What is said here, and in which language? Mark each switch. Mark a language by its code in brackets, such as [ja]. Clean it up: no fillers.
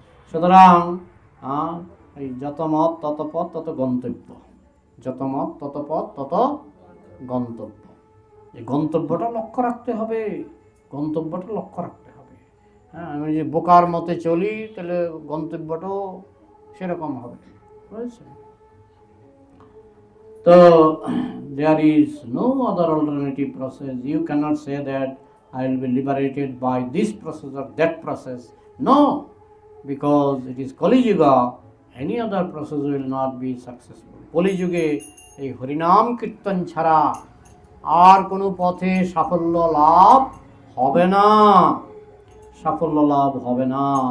[bn] সুতরাং এই যত মত তত পথ তত গন্তব্য, যত মত তত পথ তত গন্তব্য। এই গন্তব্যটা লক্ষ্য রাখতে হবে, গন্তব্যটা লক্ষ্য রাখতে হবে। হ্যাঁ, আমি যে বোকার মতে চলি তাহলে গন্তব্যটাও সেরকম হবে, বুঝেছেন? [en] তো there is no other alternative process. You cannot say that I will be liberated by this process or that process. No, because it is Kali Yuga, any other process will not be successful. [bn] Kali Yuge এই হরিনাম কীর্তন ছাড়া আর কোনো পথে সাফল্য লাভ হবে না, সাফল্য লাভ হবে না।